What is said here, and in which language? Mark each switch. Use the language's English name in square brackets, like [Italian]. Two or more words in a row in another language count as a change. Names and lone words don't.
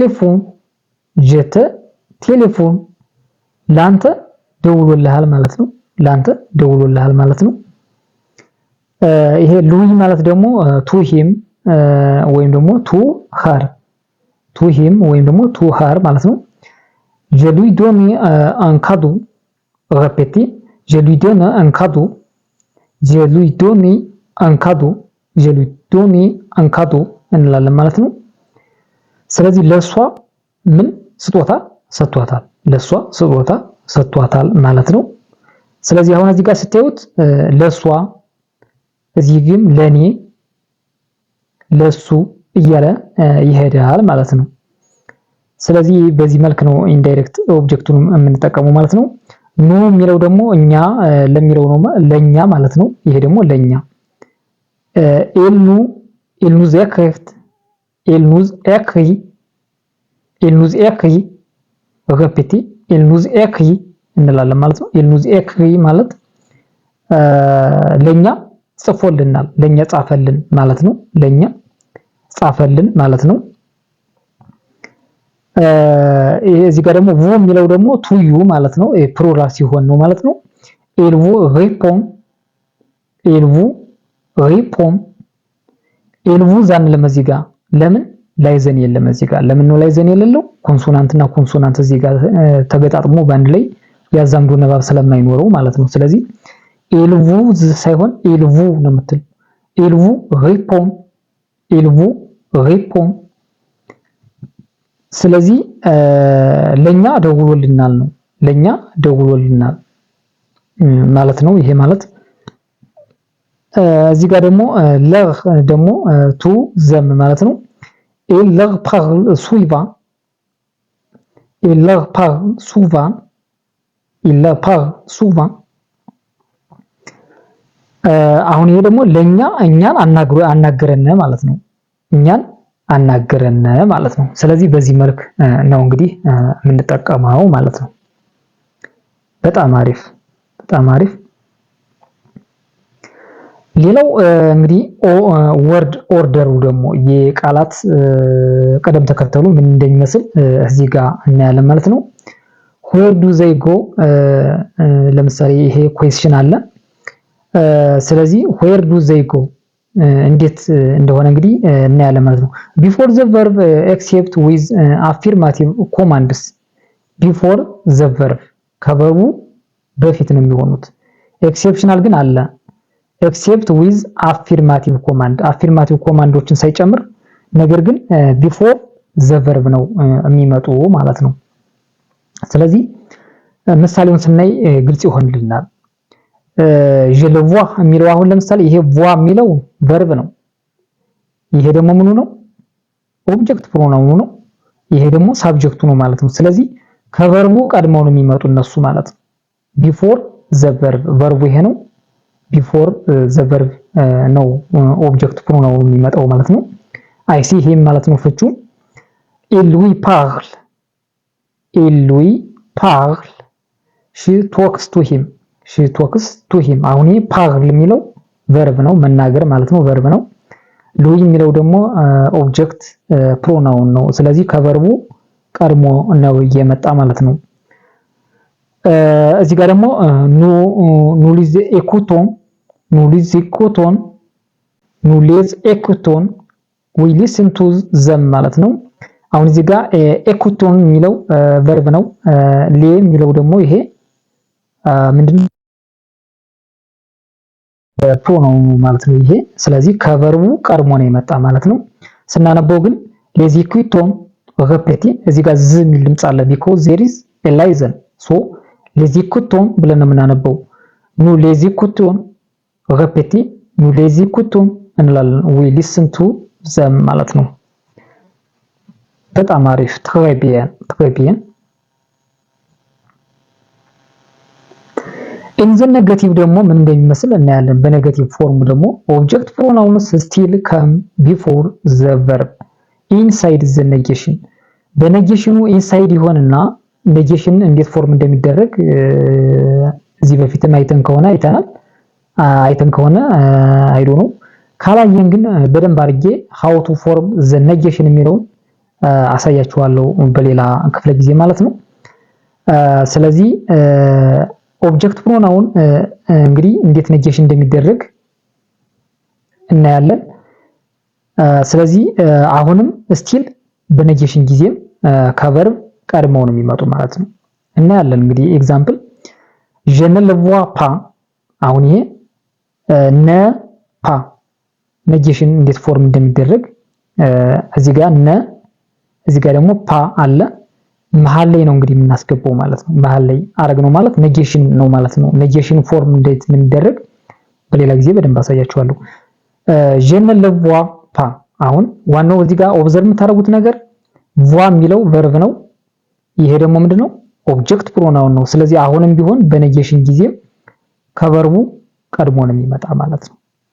[Amharic] ቴሌፎን ላንተ ደውሎልሃል ማለት ነው። ላንተ ደውሎልሃል ማለት ነው። ይሄ ሉይ ማለት ደግሞ [English] to him [Amharic] ወይም ደግሞ ቱ ሂም ወይም ደግሞ [English] to her [Amharic] ማለት ነው። [French] je lui donne un cadeau répétez je lui donne un cadeau je lui donne un cadeau je lui donne un cadeau [Amharic] እንላለን ማለት ነው። ስለዚህ ለሷ ምን ስጦታ ሰጥቷታል፣ ለሷ ስጦታ ሰጥቷታል ማለት ነው። ስለዚህ አሁን እዚህ ጋር ስታዩት ለሷ እዚህ ግን ለኔ ለሱ እያለ ይሄዳል ማለት ነው። ስለዚህ በዚህ መልክ ነው [English] indirect object [Amharic] የምንጠቀመው ማለት ነው። ኑ የሚለው ደግሞ እኛ ለሚለው ነው ለኛ ማለት ነው። ይሄ ደግሞ ለኛ [French] il nous écrit répétez il nous écrit [Amharic] እንላለን ማለት ነው። [French] il nous écrit ማለት [Amharic] ለኛ ጽፎልናል፣ ለኛ ጻፈልን ማለት ነው። ለኛ ጻፈልን ማለት ነው። እዚህ ጋር ደግሞ ቮ የሚለው ደግሞ [English] to you [Amharic] ማለት ነው። ፕሉራል ሲሆን ነው ማለት ነው። [French] il vous répond il vous [Amharic] አንልም እዚህ ጋር ለምን ላይዘን የለም እዚህ ጋር ለምን ነው ላይዘን የሌለው? ኮንሶናንት እና ኮንሶናንት እዚህ ጋር ተገጣጥሞ ባንድ ላይ ያዛምዱ ንባብ ስለማይኖረው ማለት ነው። ስለዚህ [French] il vous [Amharic] ሳይሆን [French] il vous [Amharic] ነው የምትል [French] il vous répond [Amharic] ስለዚህ ለኛ ደውሎልናል ነው፣ ለኛ ደውሎልናል ማለት ነው። ይሄ ማለት እዚህ ጋር ደግሞ ለር ደግሞ [English] to them [Amharic] ማለት ነው። [French] il leur parle souvent [Amharic] አሁን ይሄ ደግሞ ለኛ እኛን አናገረን ማለት ነው። እኛን አናገረን ማለት ነው። ስለዚህ በዚህ መልክ ነው እንግዲህ የምንጠቀመው ማለት ነው። በጣም አሪፍ በጣም አሪፍ። ሌላው እንግዲህ ወርድ ኦርደሩ ደግሞ የቃላት ቀደም ተከተሉ ምን እንደሚመስል እዚህ ጋር እናያለን ማለት ነው። [English] where do they go [Amharic] ለምሳሌ ይሄ ኩዌስችን አለ። ስለዚህ [English] where do they go [Amharic] እንዴት እንደሆነ እንግዲህ እናያለን ማለት ነው። [English] before the verb except with affirmative commands before the verb [Amharic] ከቨርቡ በፊት ነው የሚሆኑት። ኤክሴፕሽናል ግን አለ [English] except with affirmative command affirmative [Amharic] ኮማንዶችን ሳይጨምር ነገር ግን [English] before the verb [Amharic] ነው የሚመጡ ማለት ነው። ስለዚህ ምሳሌውን ስናይ ግልጽ ይሆንልናል። [French] je le vois [Amharic] የሚለው አሁን ለምሳሌ ይሄ voir የሚለው verb ነው። ይሄ ደግሞ ምኑ ነው? [English] object pronoun [Amharic] ነው። ይሄ ደግሞ ሳብጀክቱ ነው ማለት ነው። ስለዚህ ከቨርቡ ቀድመው ነው የሚመጡ እነሱ ማለት ነው። [English] before the verb [Amharic] verbu ይሄ ነው። [English] before the verb [Amharic] ነው [English] object pronoun [Amharic] የሚመጣው ማለት ነው። [English] I see [Amharic] ይሄ ማለት ነው ፍቹ [French] il lui [Amharic] parle [English] she talks to him [Amharic] አሁን ይሄ parle የሚለው verb ነው መናገር ማለት ነው verb ነው። lui የሚለው ደግሞ [English] object pronoun [Amharic] ነው። ስለዚህ ከቨርቡ ቀድሞ ነው እየመጣ ማለት ነው። እዚህ ጋር ደግሞ [French] nous les écoutons [English] we listen to them [Amharic] ማለት ነው። አሁን እዚህ ጋር ኤኩቶን የሚለው ቨርብ ነው። ሌ የሚለው ደግሞ ይሄ ምንድነው ፕሮናውን ማለት ነው ይሄ። ስለዚህ ከቨርቡ ቀድሞ ነው የመጣ ማለት ነው። ስናነበው ግን [French] les écoutons répéter [Amharic] እዚህ ጋር ዝ የሚል ድምጽ አለ [English] because there is a liaison so [French] les écoutons [Amharic] ብለን ነው የምናነበው። [French] nous les écoutons répéter nous les écoutons [Amharic] እንላለን [English] we listen to them [Amharic] ማለት ነው። በጣም አሪፍ [French] très bien [English] in the negative [Amharic] ደግሞ ምን እንደሚመስል እናያለን። በኔጌቲቭ ፎርም ደግሞ [English] object pronouns still come before the verb inside the negation [Amharic] በኔጌሽኑ ኢንሳይድ ይሆንና ኔጌሽን እንዴት ፎርም እንደሚደረግ እዚህ በፊትም አይተን ከሆነ [English] I don't know [Amharic] ካላየን ግን በደንብ አድርጌ [English] how to form the negation [Amharic] የሚለውን አሳያችኋለሁ በሌላ ክፍለ ጊዜ ማለት ነው። ስለዚህ [English] object pronoun [Amharic] እንግዲህ እንዴት ኔጌሽን እንደሚደረግ እናያለን። ስለዚህ አሁንም ስቲል በኔጌሽን ጊዜም ከቨርብ ቀድመው ነው የሚመጡ ማለት ነው። እናያለን እንግዲህ ኤግዛምፕል [French] je ne le vois pas [Amharic] አሁን ይሄ [French] ne pas [Amharic] ኔጌሽን እንዴት ፎርም እንደሚደረግ እዚህ ጋር ነ እዚህ ጋር ደግሞ ፓ አለ መሃል ላይ ነው እንግዲህ የምናስገባው ማለት ነው። መሃል ላይ አረግነው ማለት ኔጌሽን ነው ማለት ነው። [English] negation form [Amharic] እንዴት ምን ይደረግ በሌላ ጊዜ በደንብ አሳያችኋለሁ። [French] je ne le vois pas [Amharic] አሁን ዋናው እዚህ ጋር ኦብዘርቭ የምታደርጉት ነገር ቮ የሚለው ቨርብ ነው። ይሄ ደግሞ ምንድነው [English] object pronoun [Amharic] ነው። ስለዚህ አሁንም ቢሆን በኔጌሽን ጊዜ ከቨርቡ ቀድሞ ነው የሚመጣ ማለት ነው።